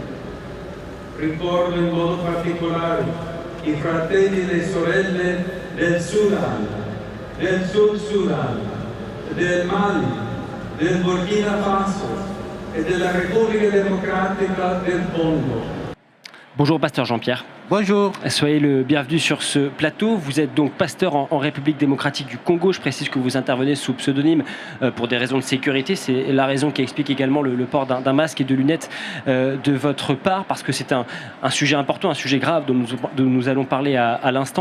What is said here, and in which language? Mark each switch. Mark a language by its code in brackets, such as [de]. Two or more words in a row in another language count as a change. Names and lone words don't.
[it] Ricordo in modo particolare i fratelli e le sorelle del Sudan, del Sud Sudan, del Mali, del Burkina Faso e della Repubblica Democratica del Congo. [fr] Bonjour pasteur Jean-Pierre. Bonjour. Soyez le bienvenu sur ce plateau. Vous êtes donc pasteur en République démocratique du Congo. Je précise que vous intervenez sous pseudomonyme pour des raisons de sécurité. C'est la raison qui explique également le port d'un masque et de lunettes de votre part, parce que c'est un sujet important, un sujet grave dont nous allons parler à l'instant.